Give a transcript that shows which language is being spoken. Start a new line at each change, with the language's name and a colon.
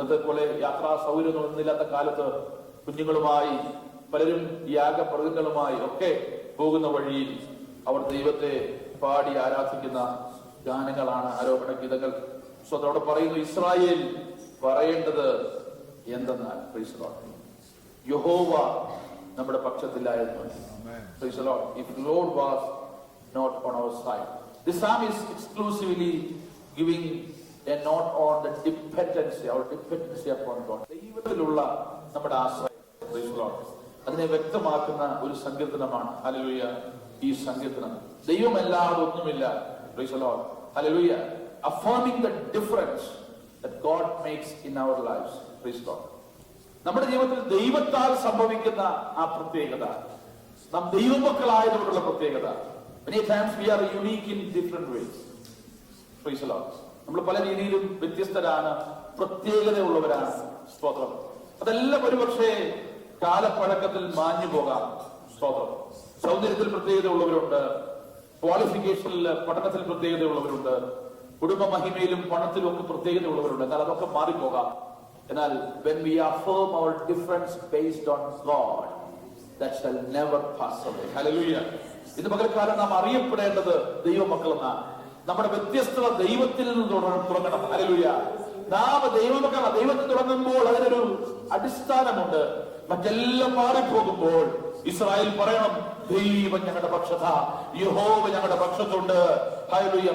Malayalam: ഇന്നത്തെ പോലെ യാത്രാ സൗകര്യമൊന്നുമില്ലാത്ത കാലത്ത് കുഞ്ഞുങ്ങളുമായി പലരും യാഗമൃഗങ്ങളുമായി ഒക്കെ പോകുന്ന വഴിയിൽ അവർ ദൈവത്തെ പാടി ആരാധിക്കുന്ന ഗാനങ്ങളാണ് ആരോപണ ഗീതങ്ങൾ. സോ അതോടെ പറയുന്നു, ഇസ്രായേൽ പറയേണ്ടത് എന്തെന്നാൽ,
English: praise the Lord,
Malayalam: യഹോവ നമ്മുടെ പക്ഷത്തിലായിരുന്നു.
English: Praise the Lord. If the Lord was not on our side. This psalm is exclusively giving a note on the dependency, our dependency upon God.
Malayalam: ദൈവത്തിലുള്ള നമ്മുടെ ആശ്രയം.
English: Praise the Lord.
Malayalam: അതിനെ വ്യക്തമാക്കുന്ന ഒരു സങ്കീർത്തനമാണ് hallelujah ഈ സങ്കീർത്തനം. ദൈവമല്ലാതെ ഒന്നുമില്ല.
English: Praise the Lord. Hallelujah. Affirming the difference that God makes in our lives. Praise the Lord.
Malayalam: നമ്മുടെ ജീവിതത്തിൽ ദൈവത്താൽ സംഭവിക്കുന്ന ആ പ്രത്യേകത, നാം ദൈവമക്കളായതുകൊണ്ടുള്ള പ്രത്യേകത.
English: Many times we are unique in different ways. Praise the Lord.
Malayalam: നമ്മൾ പല രീതിയിലും വ്യത്യസ്തരാണ്, പ്രത്യേകതയുള്ളവരാണ്. സ്തോത്രം. അതെല്ലാം ഒരുപക്ഷെ കാലപ്പഴക്കത്തിൽ മാഞ്ഞു പോകാം. സ്തോത്രം. സൗന്ദര്യത്തിൽ പ്രത്യേകതയുള്ളവരുണ്ട്, ക്വാളിഫിക്കേഷനിൽ പഠനത്തിൽ പ്രത്യേകതയുള്ളവരുണ്ട്, കുടുംബ മഹിമയിലും പണത്തിലും ഒക്കെ പ്രത്യേകതയുള്ളവരുണ്ട്. എന്നാൽ അതൊക്കെ മാറിപ്പോകാം. എന്നാൽ
English: when we affirm our difference based on God, that shall never pass away. Hallelujah.
Malayalam: ഇന്ന് പകൽക്കാലം നാം അറിയപ്പെടേണ്ടത് ദൈവമക്കളെന്നാണ്. നമ്മുടെ വ്യത്യസ്തത ദൈവത്തിൽ നിന്ന് തുടങ്ങണം. ഹല്ലേലൂയ. നാം ദൈവമക്കളാണ്. ദൈവത്തിൽ തുടങ്ങുമ്പോൾ അതിനൊരു അടിസ്ഥാനമുണ്ട്. മറ്റെല്ലാം മാറിപ്പോകുമ്പോൾ ഇസ്രായേൽ പറയണം, ദൈവം ഞങ്ങളുടെ പക്ഷത്താ, യഹോവ ഞങ്ങളുടെ പക്ഷത്തുണ്ട്. ഹല്ലേലൂയ.